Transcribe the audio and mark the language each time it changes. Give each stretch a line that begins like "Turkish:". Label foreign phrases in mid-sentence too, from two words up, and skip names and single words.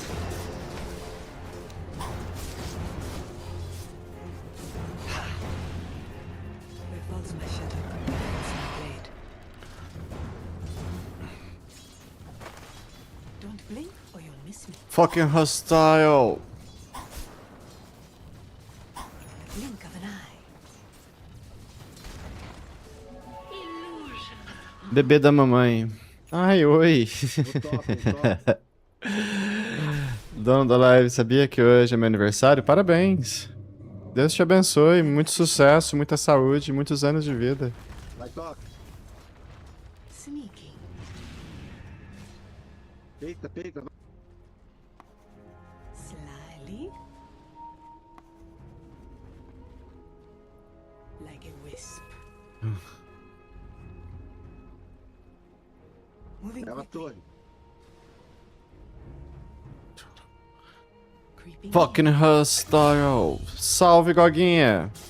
English: Where falls my shadow, falls my blade. Don't blink or you'll miss me. Fucking hostile. The blink of an eye.
Portuguese: Bebê da mamãe. Ai, oi. Dono da live, sabia que hoje é meu aniversário? Parabéns. Deus te abençoe. Muito sucesso, muita saúde, muitos anos de vida. Vai, toca.
English: Sneaking.
Portuguese: Peita, peita.
English: Slyly. Like a wisp. Moving
Portuguese: Leva a
English: quickly.
Portuguese: torre.
English: Creeping in. Fucking hostile. Salve, Goguinha.